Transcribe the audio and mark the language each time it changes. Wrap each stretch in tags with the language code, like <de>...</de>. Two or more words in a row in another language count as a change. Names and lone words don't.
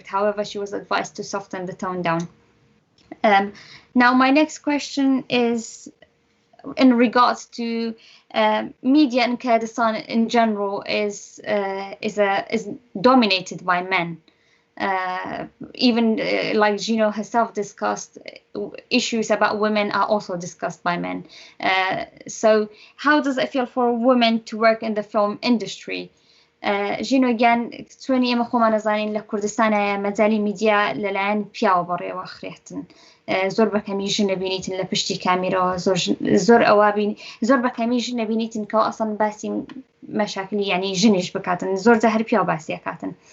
<en>However, she was advised to soften the tone down. Now, my next question is in regards to media in Kurdistan in general is dominated by men. Even like Zhino herself discussed, issues about women are also discussed by men. So how does it feel for women to work in the film industry?</en> <ckb>Zhino again, 20 ئێمە خۆمان نەزانین لە کوردستانە مەجالی میدیا لەلایەن پیاوە بەڕێوە خرێتن. زۆر بەکەمی ژن نەبینیتن لە پشتی کامیرەوە زۆر بەکەمی ژن نەبینیتن کە ئەسڵ باسی مەشاکلی ینی ژنیش بکاتن زۆر جا هەر پیاو باسی ئەکاتن.</ckb>